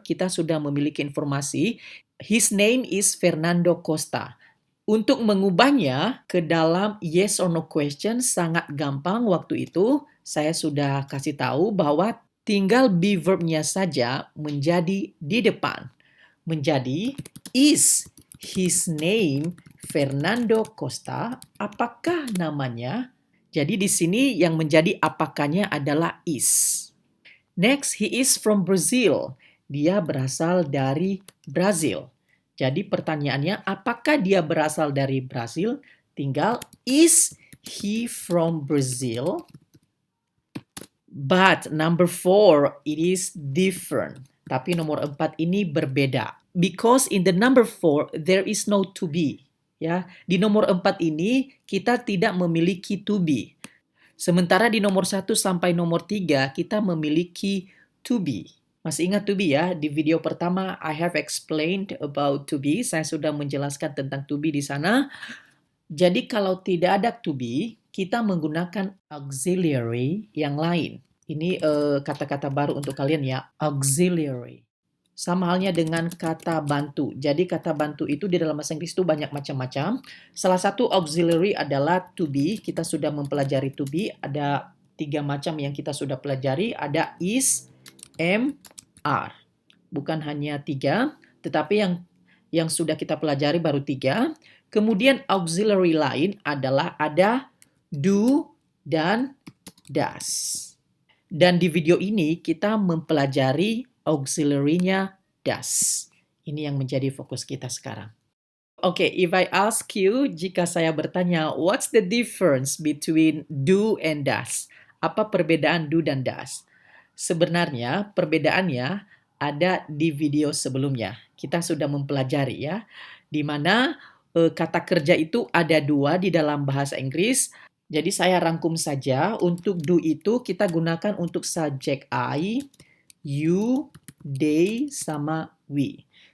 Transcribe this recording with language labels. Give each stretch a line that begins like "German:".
Indonesian: Kita sudah memiliki informasi.
English: His name is Fernando Costa.
Indonesian: Untuk mengubahnya ke dalam yes or no question sangat gampang waktu itu. Saya sudah kasih tahu bahwa tinggal be verbnya saja menjadi di depan.
English: Menjadi, is his name Fernando Costa?
Indonesian: Apakah namanya? Jadi di sini yang menjadi apakahnya adalah is.
English: Next, he is from Brazil.
Indonesian: Dia berasal dari Brazil. Jadi pertanyaannya, apakah dia berasal dari Brazil?
English: Tinggal, is he from Brazil? But number 4, it is different.
Indonesian: Tapi nomor 4 ini berbeda.
English: Because in the number 4, there is no to be.
Indonesian: Ya, di nomor 4 ini kita tidak memiliki to be. Sementara di nomor 1 sampai nomor 3 kita memiliki to be. Masih ingat to be ya? Di video pertama
English: I have explained about to be.
Indonesian: Saya sudah menjelaskan tentang to be di sana. Jadi kalau tidak ada to be, kita menggunakan auxiliary yang lain. Ini kata-kata baru untuk kalian ya, auxiliary. Sama halnya dengan kata bantu. Jadi kata bantu itu di dalam bahasa Inggris itu banyak macam-macam. Salah satu auxiliary adalah to be. Kita sudah mempelajari to be. Ada 3 macam yang kita sudah pelajari, ada is, am, are. Bukan hanya 3, tetapi yang sudah kita pelajari baru 3. Kemudian auxiliary lain adalah ada do dan does. Dan di video ini kita mempelajari auxiliary-nya does. Ini yang menjadi fokus kita sekarang.
English: Okay, if I ask you,
Indonesian: jika saya bertanya,
English: what's the difference between do and does?
Indonesian: Apa perbedaan do dan does? Sebenarnya perbedaannya ada di video sebelumnya. Kita sudah mempelajari ya, di mana kata kerja itu ada 2 di dalam bahasa Inggris. Jadi saya rangkum saja, untuk do itu kita gunakan untuk subjek I, you, they, sama we.